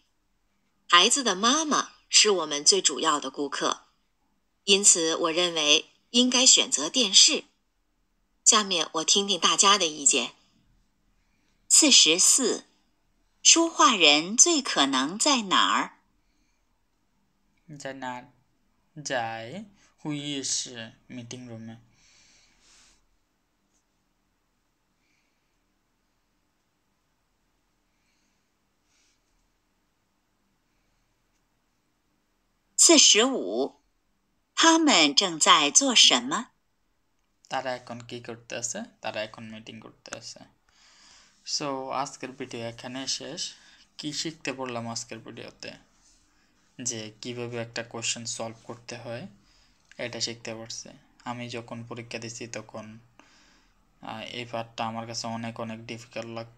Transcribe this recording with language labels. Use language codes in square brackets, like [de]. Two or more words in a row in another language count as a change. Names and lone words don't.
[zh] 孩子的妈妈是我们最主要的顾客，因此我认为应该选择电视。下面我听听大家的意见。44，说话人最可能在哪儿？在哪？在会议室 [en] meeting room. [zh] 45，他们正在做什么？ [bn] তারা এখন কি করতে আছে? তারা এখন মিটিং করতে আছে। সো আজকের ভিডিও এখানে শেষ। কি শিখতে বললাম আজকের ভিডিওতে? যে কিভাবে একটা কোশ্চেন সলভ করতে হয় এটা শিখতে পারছি। আমি যখন পরীক্ষা দিছি তখন এই পার্টটা আমার কাছে অনেক অনেক ডিফিকাল্ট লাগতো।